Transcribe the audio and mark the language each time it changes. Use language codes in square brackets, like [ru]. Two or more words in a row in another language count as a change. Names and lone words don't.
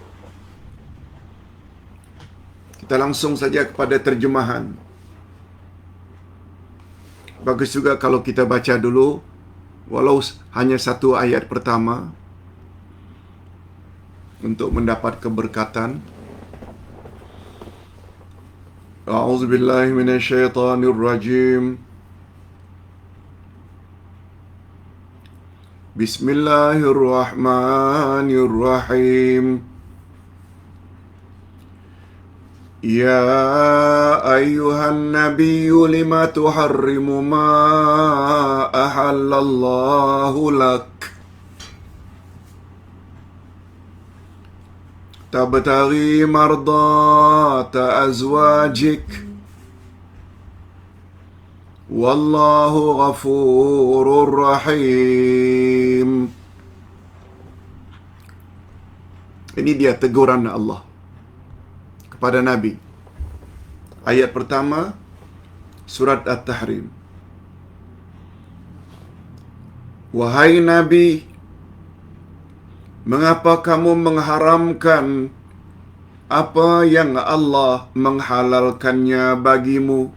[id] Kita langsung saja kepada terjemahan. Bagus juga kalau kita baca dulu, walau hanya 1 ayat pertama, untuk mendapat keberkatan. [ar] أعوذ بالله من الشيطان الرجيم. بسم الله الرحمن الرحيم. يا أيها النبي لم تحرم ما أحل الله لك تبتغي مرضات أزواجك والله غفور رحيم. [id] Ini dia teguran Allah kepada Nabi. Ayat pertama, surat At-Tahrim. Wahai Nabi, mengapa kamu mengharamkan apa yang Allah menghalalkannya bagimu?